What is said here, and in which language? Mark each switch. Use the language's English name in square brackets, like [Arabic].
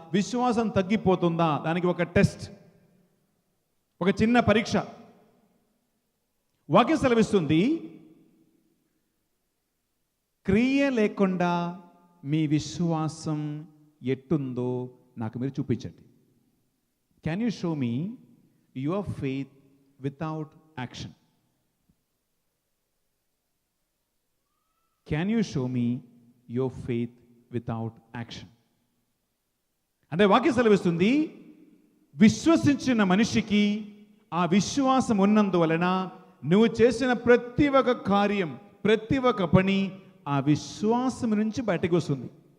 [Telugu] విశ్వాసం తగ్గిపోతుందా? దానికి ఒక టెస్ట్, ఒక చిన్న పరీక్ష. వాక్యం సెలవిస్తుంది, క్రియ లేకుండా మీ విశ్వాసం ఎట్టుందో నాకు మీరు చూపించండి. [English] Can you show me your faith without action? Can you show me your faith without action? [Telugu] అంటే వాక్యం సెలవిస్తుంది, విశ్వసించిన మనిషికి ఆ విశ్వాసం ఉన్నందువలన నువ్వు చేసిన ప్రతి ఒక్క కార్యం, ప్రతి ఒక్క పని ఆ విశ్వాసం నుంచి బయటకు వస్తుంది.